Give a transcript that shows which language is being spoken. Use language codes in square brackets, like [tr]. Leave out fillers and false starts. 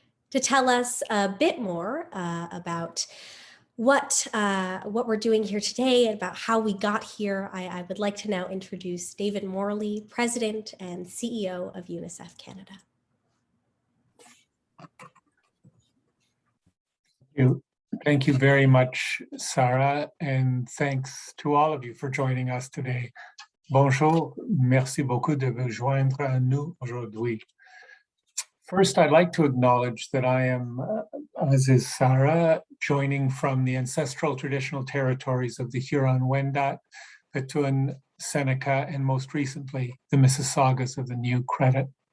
[en] To tell us a bit more about what we're doing here today and about how we got here, I would like to now introduce David Morley, President and CEO of UNICEF Canada. Thank you very much, Sarah, and thanks to all of you for joining us today. [fr] Bonjour, merci beaucoup de vous joindre à nous aujourd'hui. [en] First, I'd like to acknowledge that I am, as is Sarah, joining from the ancestral traditional territories of the Huron-Wendat, Petun, Seneca, and most recently, the Mississaugas of the New Credit.